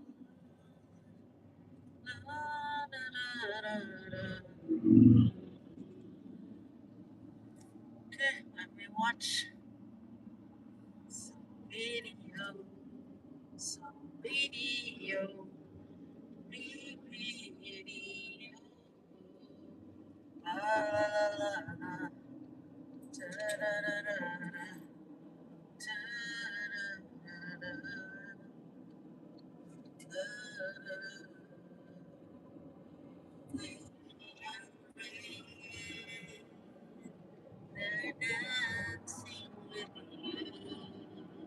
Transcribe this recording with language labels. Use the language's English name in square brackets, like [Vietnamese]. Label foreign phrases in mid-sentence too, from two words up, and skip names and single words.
[English] Okay, let me watch some video. Some video. Video. La la la la. Da da da da da. Da da da da. They're dancing with you.